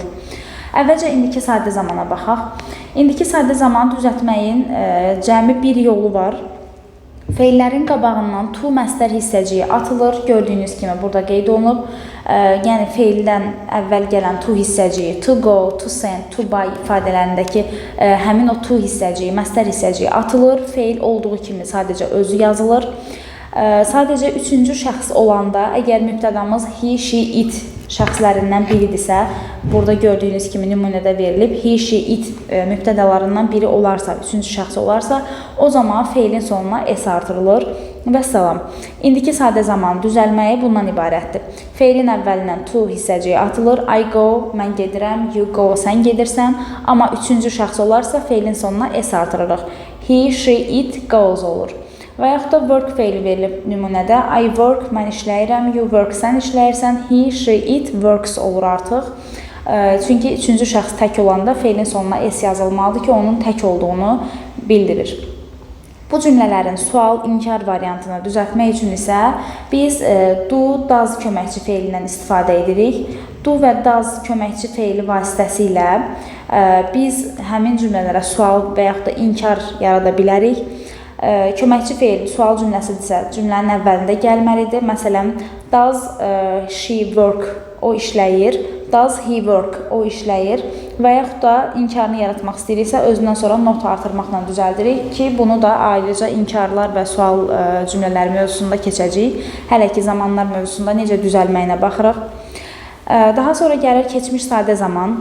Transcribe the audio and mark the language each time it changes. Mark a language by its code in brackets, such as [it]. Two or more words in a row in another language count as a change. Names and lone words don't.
[az] Əvvəlcə indiki sadə zamana baxaq. İndiki sadə zaman düzəltməyin cəmi bir yolu var. Feillərin qabağından to məstər hissəciyi atılır. Gördüyünüz kimi burada qeyd olunub. Yəni feildən əvvəl gələn to hissəciyi, [en] to go, to send, to buy [az] ifadələrindəki həmin o to hissəciyi, məstər hissəciyi atılır. Feil olduğu kimi sadəcə özü yazılır. Sadəcə üçüncü şəxs olanda, əgər mübtədamız [en] he, she, it [az] şəxslərindən biridirsə, burada gördüyünüz kimi nümunədə verilib, [en] he, she, it [az] mübtədalarından biri olarsa, üçüncü şəxs olarsa, o zaman feilin sonuna s artırılır və salam. İndiki sadə zaman düzəlməyi bundan ibarətdir. Feilin əvvəlindən to hissəciyi atılır, [en] I go, [az] mən gedirəm, [en] you go, [az] sən gedirsən, amma üçüncü şəxs olarsa, feilin sonuna s artırırıq. [en] He, she, it, goes olur. [az] Və yaxud da work feili verilib nümunədə. [en] I work, [az] mən işləyirəm, [en] you work, [az] sən işləyirsən, [en] he, she, it, works [az] olur artıq. Çünki üçüncü şəxs tək olanda feilin sonuna s yazılmalıdır ki, onun tək olduğunu bildirir. Bu cümlələrin sual, inkar variantını düzəltmək üçün isə biz [en] do, does [az] köməkçi feilindən istifadə edirik. Do və does köməkçi feili vasitəsilə biz həmin cümlələrə sual və yaxud da inkar yarada bilərik. Köməkçi feil sual cümləsidirsə cümlənin əvvəlində gəlməlidir. Məsələn, [en] does she work, [az] o işləyir. [en] Does he work, [az] o işləyir. Və yaxud da inkarını yaratmaq istəyiriksə özündən sonra not artırmaqla düzəldirik ki, bunu da ayrıca inkarlar və sual cümlələri mövzusunda keçəcəyik. Hələ ki, zamanlar mövzusunda necə düzəlməyinə baxırıq. Daha sonra gəlir keçmiş sadə zaman.